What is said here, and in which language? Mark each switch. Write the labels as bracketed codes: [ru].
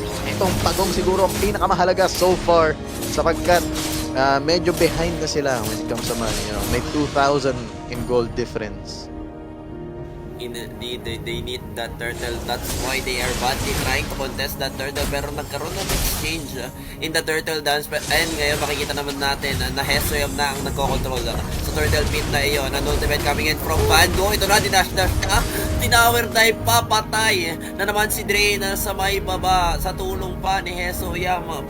[tl] Itong pagong siguro ang pinakamahalaga so far sapagkat medyo behind na sila when it comes to money. May 2,000 in gold difference. [en] they need that turtle. That's why they are badly trying to contest that turtle. Pero nagkaroon ng exchange in the turtle dance. [tl] And ngayon makikita naman natin na 𝙖𝙤𝙤𝙤𝙤 na ang nagko-control sa turtle pit na iyon. Ang ultimate coming in from Van Gogh. Ito na, dinash-dash na. Tinower dive, papatay na naman si Dre na sa may baba. Sa tulong pa ni 𝙖𝙤𝙤𝙤.